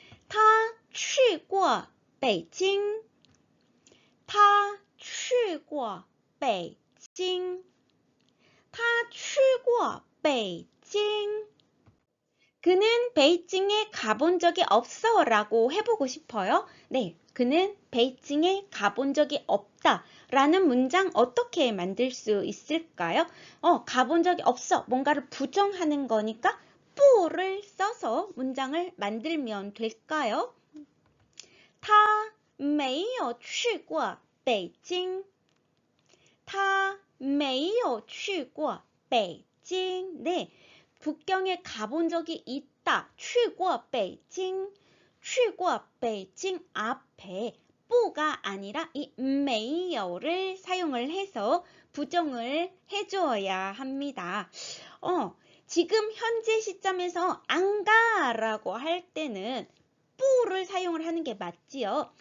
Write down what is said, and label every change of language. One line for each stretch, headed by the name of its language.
Chinese: 他去过北京他去过北京他去过北京
Korean: 그는 베이징에 가본 적이 없어 라고 해보고 싶어요. 네, 그는 베이징에 가본 적이 없다 라는 문장 어떻게 만들 수 있을까요? 가본 적이 없어. 뭔가를 부정하는 거니까 뿌를 써서 문장을 만들면 될까요?
Chinese: 他没有去过北京他没有去过北京
Korean: 네, 북경에 가본 적이 있다.
Chinese: 去过北京去过北京
Korean: 앞에 뿌가 아니라 이 没有를 사용을 해서 부정을 해줘야 합니다. 지금 현재 시점에서 안 가라고 할 때는 뿌를 사용을 하는 게 맞지요.